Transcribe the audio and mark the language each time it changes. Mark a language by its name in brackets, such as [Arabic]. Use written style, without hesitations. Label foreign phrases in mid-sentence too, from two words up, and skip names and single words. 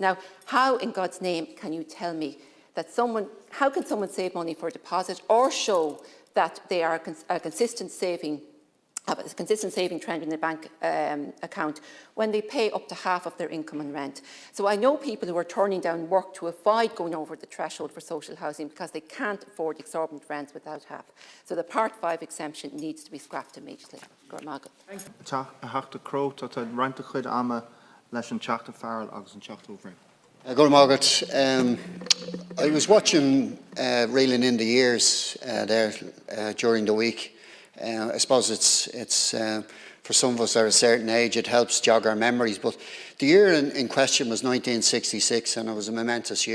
[English] Now, how in God's name can you tell me that how can someone save money for a deposit or show that they are a consistent saving trend in their bank account when they pay up to half of their income on rent? So I know people who are turning down work to avoid going over the threshold for social housing because they can't afford exorbitant rents without half. So the Part 5 exemption needs to be scrapped immediately. [Irish] leis an teachta fearil agus an teachta óbhrein. [English] Good morning. I was watching Reeling in the Years there during the week. I suppose it's for some of us at a certain age, it helps jog our memories. But the year in question was 1966, and it was a momentous year.